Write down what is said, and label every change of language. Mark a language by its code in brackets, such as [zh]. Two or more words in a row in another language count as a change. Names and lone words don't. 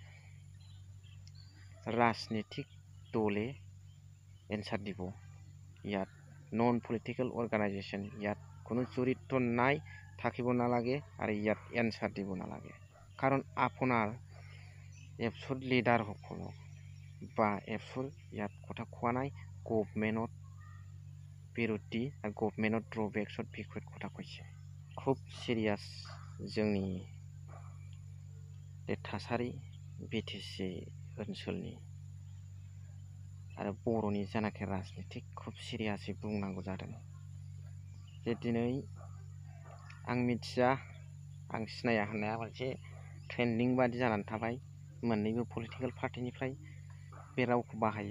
[as] ৰাজনীতিক দলে এনচাৰ দিব ইয়াত [en] non political organization [as] ইয়াত কোনো জড়িত নাই থাকিব নালাগে আৰু ইয়াত এনচাৰ দিব নালাগে কাৰণ আপোনাৰ এফচুৰ লিডাৰসকলক বা এফচুৰ ইয়াত কথা কোৱা নাই গভৰ্ণমেণ্টৰ বিৰোধী আৰু [en] government-or drawbacks-or [as] বিষয়ত কথা কৈছে খুব সিৰিয়াস जोंनि [brx] थासारि बिटिसि ओनसोलनि आरो बर'नि जानाखि राजनीतिक खुब सिरियासै बुंनांगौ जादों जे दिनै आं मिथिया आं सिनाया होननाया मोनसे ट्रेन्डिं बादि जानानै थाबाय मोननैबो [en] political party-nifrai [brx] बे रावखौ बाहायो।